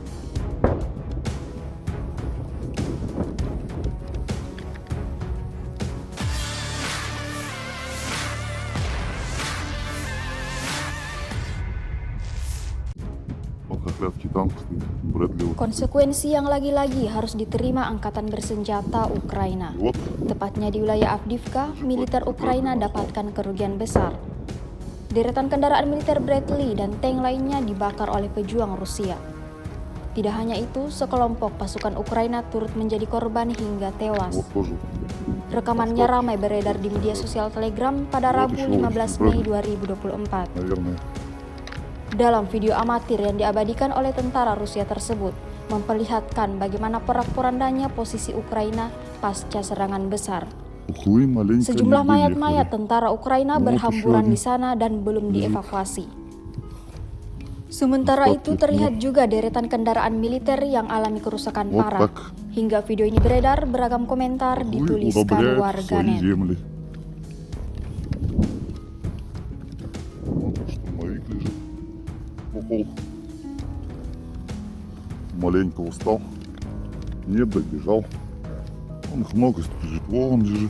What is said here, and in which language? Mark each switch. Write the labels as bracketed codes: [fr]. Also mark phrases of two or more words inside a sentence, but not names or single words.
[ru] Вот хохлядский танк стоит, Брэдли. Вот. [id] Konsekuensi yang lagi-lagi harus diterima angkatan bersenjata Ukraina. [ru] Вот. [id] Tepatnya di wilayah Avdiivka, militer Ukraina dapatkan kerugian besar. Deretan kendaraan militer Bradley dan tank lainnya dibakar oleh pejuang Rusia. Tidak hanya itu, sekelompok pasukan Ukraina turut menjadi korban hingga tewas. [ru] Вот тоже. [id] Rekamannya ramai beredar di media sosial Telegram pada Rabu 15 Mei 2024. [ru] Наверное. [id] Dalam video amatir yang diabadikan oleh tentara Rusia tersebut, memperlihatkan bagaimana porak-porandanya posisi Ukraina pasca serangan besar. [ru] Ухлы маленько [id] Sejumlah [ru] не [id] mayat-mayat [ru] доехали. [id] tentara Ukraina berhamburan di sana dan belum dievakuasi. Sementara itu terlihat juga deretan kendaraan militer yang alami kerusakan [ru] Вот [id] parah. [ru] так. [id] Hingga video ini beredar, beragam komentar [ru] Ухлы [id] dituliskan [ru] удобряют свои [id] warganet. [ru] земли. Вот штурмовик лежит. Упал. Маленько устал. Не добежал. Вон их много лежит. Вон лежит.